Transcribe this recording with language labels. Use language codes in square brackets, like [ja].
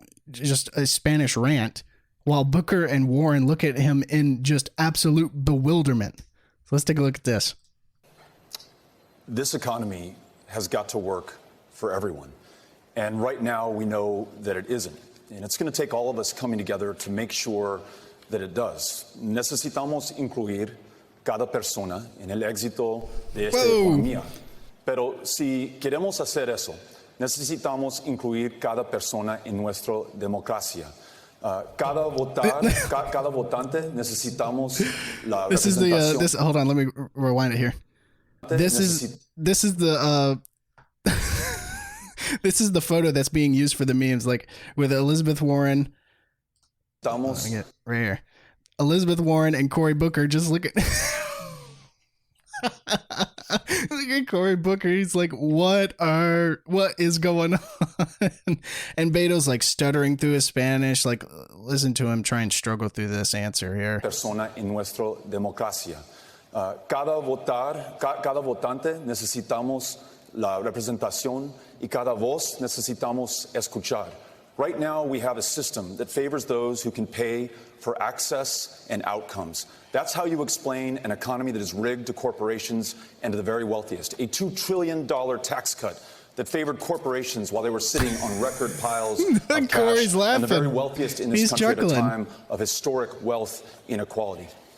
[en] just a Spanish rant, while Booker and Warren look at him in just absolute bewilderment. So let's take a look at this. This economy has got to work for everyone. And right now we know that it isn't. And it's going to take all of us coming together to make sure that it does. [es] Necesitamos incluir cada persona en el éxito de esta economía. Pero si queremos hacer eso, necesitamos incluir cada persona en nuestra democracia. Cada votante necesitamos la [en] This is [es] representación. [en] the hold on, let me rewind it here. This is the this is the photo that's being used for the memes, like with Elizabeth Warren. Right here. Elizabeth Warren and Cory Booker. Just look at look at Cory Booker. He's like, what is going on? And Beto's like stuttering through his Spanish. Like, listen to him try and struggle through this answer here. [es] Persona en nuestra democracia. Cada votante necesitamos la representación y cada voz necesitamos escuchar. [en] Right now, we have a system that favors those who can pay for access and outcomes. That's how you explain an economy that is rigged to corporations and to the very wealthiest. A $2 trillion tax cut that favored corporations while they were sitting on record piles of cash, and the very wealthiest in this country at a time of historic wealth inequality.